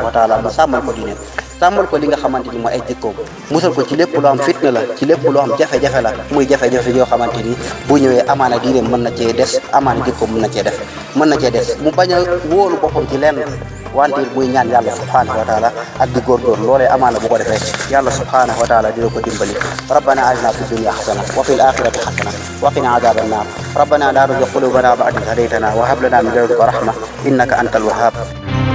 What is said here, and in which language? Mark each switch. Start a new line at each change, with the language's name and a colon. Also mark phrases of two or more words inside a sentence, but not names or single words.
Arabic: وتعالى
Wolof: mu sàmmal ko diineem sàmmal ko li nga xamante ni mooy ay jikkoom musal ko ci lépp loo am fitna la ci lépp loo am jafe-jafe la muy jafe-jafe yoo xamante ni bu ñëwee amaana diineem mën na cee des amaana jikkoom mën na cee des mu bañ a wóolu boppam ci lenn wante muy ñaan yàlla
Arabic: سبحانه وتعالى
Wolof: ak di góorgóor loolee amaana bu ko defee yàlla
Arabic: سبحانه وتعالى
Wolof: dina ko dimbali
Arabic: ربنا آتنا في الدنيا حسنة وفي الآخرة حسنة وقنا عذاب النار ربنا لا تزغ قلوبنا بعد إذ هديتنا وهب لنا من لدنك رحمة إنك أنت الوهاب